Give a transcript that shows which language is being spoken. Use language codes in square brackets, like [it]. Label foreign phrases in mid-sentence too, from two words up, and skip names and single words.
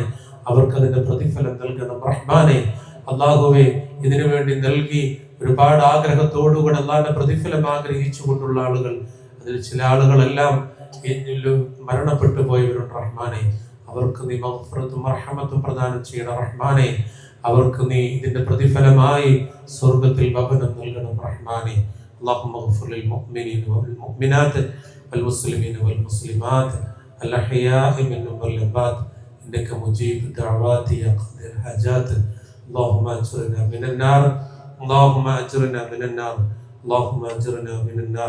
[ml] അവർക്ക് അതിന്റെ പ്രതിഫലം നൽകണം റഹ്മാനെ. അള്ളാഹുവെ, ഇതിനു വേണ്ടി നൽകി ഒരുപാട് ആഗ്രഹത്തോടുകൂടെ അള്ളാഹിന്റെ പ്രതിഫലം ആഗ്രഹിച്ചു കൊണ്ടുള്ള ആളുകൾ, അതിൽ ചില ആളുകളെല്ലാം മരണപ്പെട്ടു പോയവരുണ്ട് റഹ്മാനെ. അവർക്ക് നീ മഗ്ഫിറത്തും റഹ്മത്തും പ്രദാനം ചെയ്യണം റഹ്മാനെ. അവർക്ക് നീ ഇതിന്റെ പ്രതിഫലമായി സ്വർഗത്തിൽ ഭവനം നൽകണം റഹ്മാനെ. [ar] اللهم اغفر للمؤمنين والمؤمنات والمسلمين والمسلمات الأحياء منهم والأموات إنك مجيب الدعوات يا قاضي الحاجات. اللهم أجرنا من النار. اللهم أجرنا من النار. اللهم أجرنا من النار.